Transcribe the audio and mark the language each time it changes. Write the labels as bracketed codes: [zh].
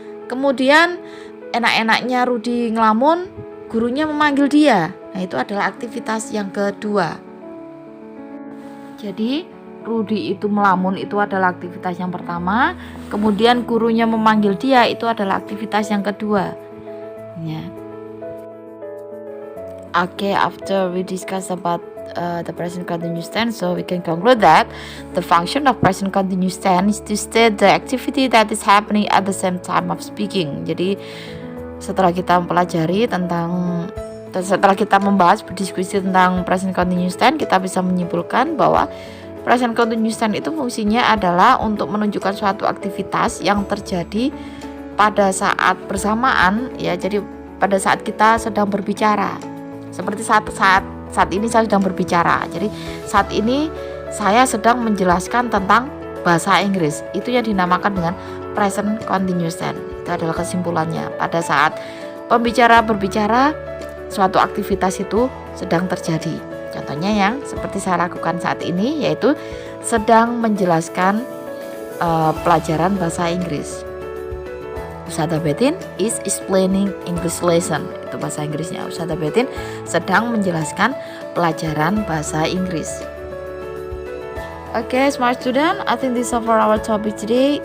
[id] Kemudian enak-enaknya Rudy ngelamun, gurunya memanggil dia. Nah, itu adalah aktivitas yang kedua. Jadi Rudy itu melamun itu adalah aktivitas yang pertama, kemudian gurunya memanggil dia itu adalah aktivitas yang kedua. Ya. [en] Okay, after we discuss about the present continuous tense, so we can conclude that the function of present continuous tense is to state the activity that is happening at the same time of speaking. [id] Jadi setelah kita membahas berdiskusi tentang present continuous tense, kita bisa menyimpulkan bahwa present continuous tense itu fungsinya adalah untuk menunjukkan suatu aktivitas yang terjadi pada saat bersamaan ya. Jadi pada saat kita sedang berbicara. Seperti saat ini saya sedang berbicara. Jadi saat ini saya sedang menjelaskan tentang bahasa Inggris. Itu yang dinamakan dengan present continuous tense. Itu adalah kesimpulannya. Pada saat pembicara berbicara, suatu aktivitas itu sedang terjadi. Contohnya yang seperti saya lakukan saat ini, yaitu sedang menjelaskan pelajaran bahasa Inggris. [en] Ustazah Betin is explaining English lesson. [id] Itu bahasa Inggrisnya. Ustazah Betin sedang menjelaskan pelajaran bahasa Inggris. [en] Okay, smart student, I think this is for our topic today.